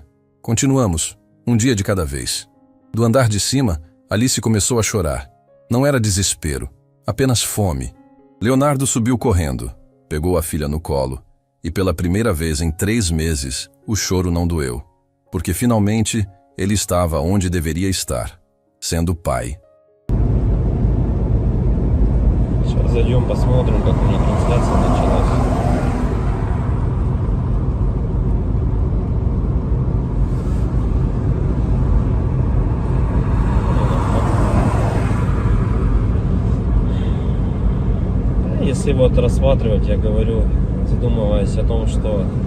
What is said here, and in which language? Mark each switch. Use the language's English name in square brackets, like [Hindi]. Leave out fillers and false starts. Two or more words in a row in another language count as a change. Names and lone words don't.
[Portuguese] Continuamos, um dia de cada vez. Do andar de cima, Alice começou a chorar. Não era desespero, apenas fome. Leonardo subiu correndo, pegou a filha no colo, e pela primeira vez em 3 meses, o choro não doeu, porque finalmente ele estava onde deveria estar, sendo pai. [Russian] Сейчас зайдем, посмотрим, как у них трансляция началась. Если вот рассматривать, я говорю, задумываясь о том, что